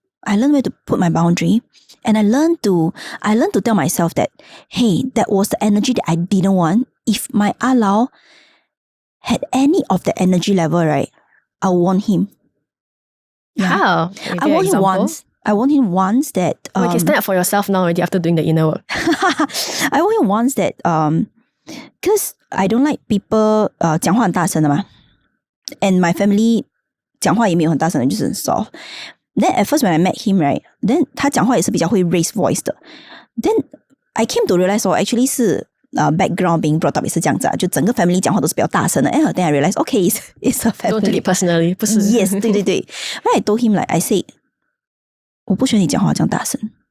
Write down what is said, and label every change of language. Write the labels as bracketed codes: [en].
[en] I learned where to put my boundary. And I learned to tell myself that, hey, that was the energy that I didn't want. If my allow had any of the energy level, right, I'll warn him. How? I warned him once. I warned him once that... you can stand up for yourself now already after doing the inner work. I warned him once that Because I don't like people [zh] 讲话很大声的嘛 [en] and my family [zh] 讲话也没有很大声的，就是很 soft. [en] Then at first when I met him, right, then [zh] 他讲话也是比较会 [en] raise voice 的。 Then I came to realize actually [zh] 是background being brought up 也是这样子啊，就整个 family 讲话都是比较大声的。 [en] And then I realized, okay, it's a family. Don't take it personally, [zh] 不是 [en] Yes, [zh] 对对对。 [en] When I told him like, I say, [zh] 我不喜欢你讲话这样大声。